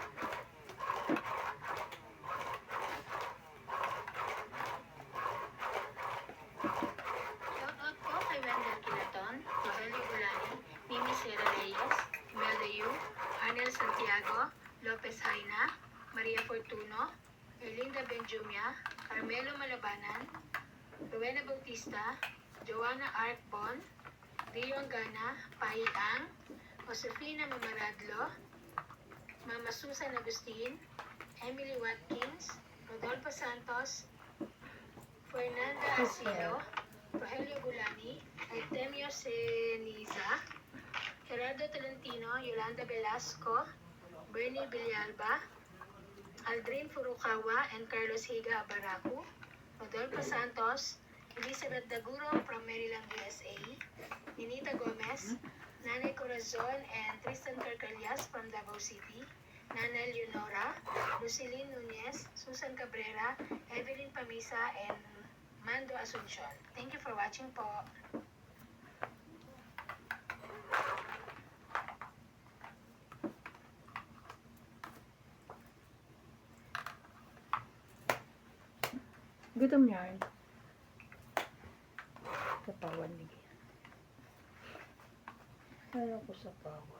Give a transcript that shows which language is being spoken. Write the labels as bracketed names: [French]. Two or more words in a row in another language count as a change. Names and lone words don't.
[Filipino] Shoutout po kay Wendell Quinaton, Rogelio Bulani, Mimi Sierra Reyes, Imelda Yu, Arnel Santiago, Lopez Haina, Maria Fortuno, Erlinda Benjumia, Carmelo Malabanan, Rowena Bautista, Joanna Arcbon, Rio Angana, Pai Ang, Josefina Mamaradlo, Mama Susan Agustin, Emily Watkins, Rodolfo Santos, Fernanda Asilo, Rogelio Bulani, Artemio Ceniza, Gerardo Tolentino, Yolanda Velasco, Bernie Villalba, [English] Aldrin Furukawa, and Carlos Higa Abaracu, Rodolfo Santos, Elizabeth Daguro from Maryland, USA, Ninita Gomez, Nanay Corazon and Tristan Carcalias from Davao City, Nana Leonora, Lucilene Nunez, Susan Cabrera, Evelyn Pamisa, and Mando Asuncion. Thank you for watching po. [Filipino] Gutom niya. Sapawan ni Gian. Kaya ko sapawan.